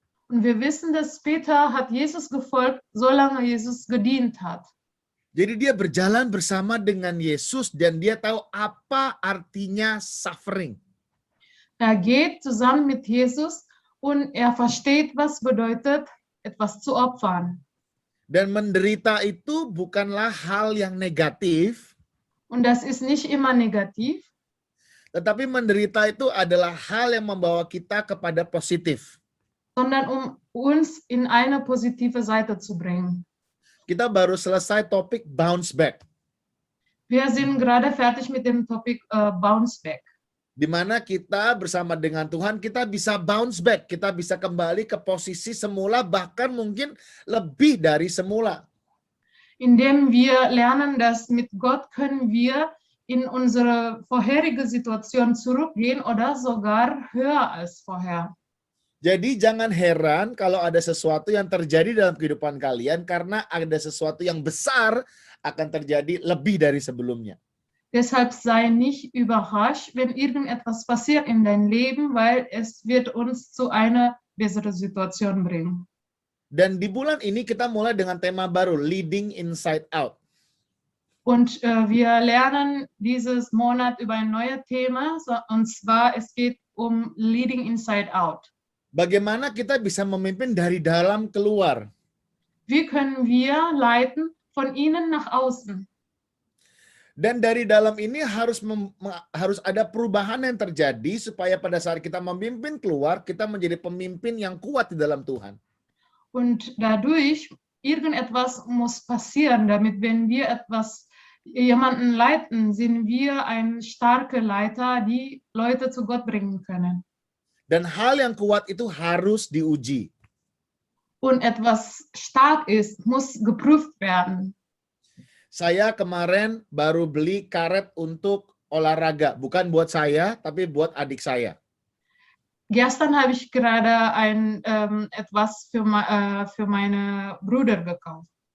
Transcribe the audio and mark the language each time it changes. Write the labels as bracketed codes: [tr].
[de] Und wir wissen, dass Peter hat Jesus gefolgt, solange Jesus gedient hat. [id] Jadi dia berjalan bersama dengan Yesus dan dia tahu apa artinya suffering. [de] Er geht zusammen mit Jesus und er versteht, was bedeutet, etwas zu opfern. [id] Dan menderita itu bukanlah hal yang negatif, [de] Und das ist nicht immer negativ, [id] tetapi menderita itu adalah hal yang membawa kita kepada positif. [de] sondern um uns in eine positive Seite zu bringen. [id] Kita baru selesai topik bounce back, [de] Wir sind gerade fertig mit dem Topic Bounce Back. [id] di mana kita bersama dengan Tuhan kita bisa bounce back, kita bisa kembali ke posisi semula bahkan mungkin lebih dari semula. [de] Indem wir lernen, dass mit Gott können wir in unsere vorherige Situation zurückgehen oder sogar höher als vorher. [id] Jadi jangan heran kalau ada sesuatu yang terjadi dalam kehidupan kalian karena ada sesuatu yang besar akan terjadi lebih dari sebelumnya. [de] Deshalb sei nicht überrascht, wenn irgendetwas passiert in deinem Leben, weil es wird uns zu einer besseren Situation bringen. [id] Dan di bulan ini kita mulai dengan tema baru, Leading Inside Out. [de] Und wir lernen dieses Monat über ein neues Thema, und zwar es geht um Leading Inside Out. [id] Bagaimana kita bisa memimpin dari dalam keluar? [de] Wie können wir leiten von innen nach außen? [id] Dan dari dalam ini harus ada perubahan yang terjadi supaya pada saat kita memimpin keluar, kita menjadi pemimpin yang kuat di dalam Tuhan. [de] Und dadurch irgendetwas muss passieren, damit wenn wir jemanden leiten, sind wir ein starker Leiter, die Leute zu Gott bringen können. [id] Dan hal yang kuat itu harus diuji. [de] Und etwas stark ist, muss geprüft werden. [id] Saya kemarin baru beli karet untuk olahraga, bukan buat saya, tapi buat adik saya. [de] Gestern habe ich gerade etwas für meine Brüder gekauft.